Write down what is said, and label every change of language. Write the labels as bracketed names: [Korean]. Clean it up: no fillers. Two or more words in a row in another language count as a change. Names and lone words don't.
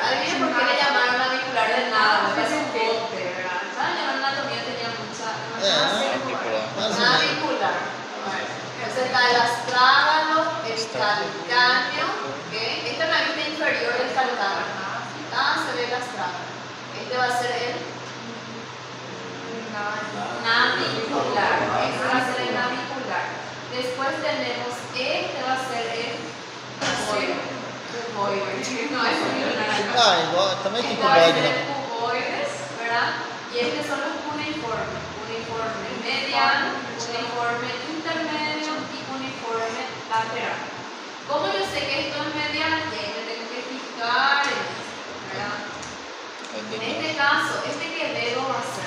[Spanish] Adivinen por qué le llamaron navicular de nada. Porque es un bote, ¿verdad? ¿Saben? La anatomía tenía mucha. Articular. [Portuguese] Mais ou menos. [Spanish] Navicular. Entonces está el astrágalo, el calcáneo. ¿Okay? Esta es la vista inferior del calcáneo. Acá se ve el astrágalo. Este va a ser el navicular. Este va a ser el navicular. Después tenemos, este va a ser el cuboide. No, es un naranja. Ah, igual, [Portuguese] também tem [Spanish] Este va a [Portuguese] cuboide, [Spanish] ser [Portuguese] né? [Spanish] el cuboides, ¿verdad? Y estos son los cuneiformes. Uniforme mediano, uniforme intermedio y uniforme lateral. ¿Cómo yo sé que esto es mediano? Y ahí me tengo que fijar pulgares, ¿verdad? En este caso, ¿qué dedo va a ser?